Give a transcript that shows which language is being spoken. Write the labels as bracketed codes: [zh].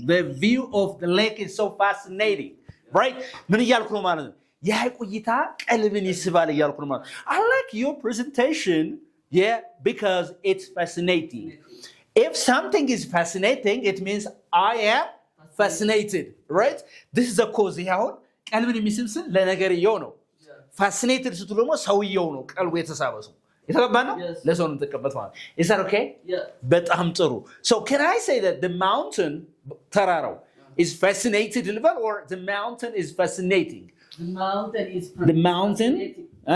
[en] The view of the lake is so fascinating. [am] Right? ምን እያልኩ ነው ማለት ነው? የሐይቁ እይታ ቀልብን ይስባል እያልኩ ነው ማለት ነው። [en] I like your presentation, because it's fascinating. If something is fascinating, it means I am fascinated. Right? This is a cause. [am] አሁን ቀልብን የሚስብ ስል ለነገርየው ነው። Fascinated ስትሉ ደግሞ ሰውየው ነው ቀልቡ የተሳበው። የተገባ ነው? ለሰው ነው ተቀበል ማለት። [en] Is that okay? [am] በጣም ጥሩ. [en] So can I say that the mountain [am] ተራራው [en] is fascinated or the mountain is fascinating? The mountain is fascinating.